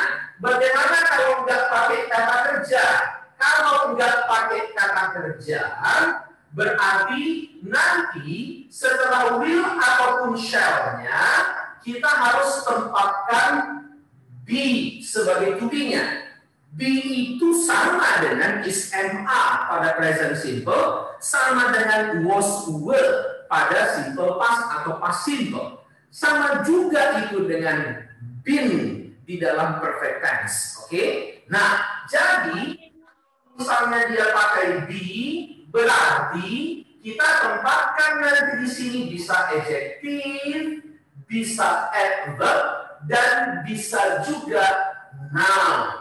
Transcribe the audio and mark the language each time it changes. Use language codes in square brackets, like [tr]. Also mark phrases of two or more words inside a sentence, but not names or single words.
[id] Bagaimana kalau nggak pakai kata kerja? Kalau nggak pakai kata kerja, berarti nanti setelah will ataupun shall-nya, kita harus tempatkan be sebagai to-be-nya. Be itu sama dengan is MA pada [en] present simple, [id] sama dengan [en] was were [id] pada [en] simple past [id] atau [en] past simple. [id] Sama juga itu dengan been di dalam [en] perfect tense. [id] Oke? Nah, jadi misalnya dia pakai be, berarti kita tempatkan nanti di sini bisa adjective, bisa adverb, dan bisa juga noun.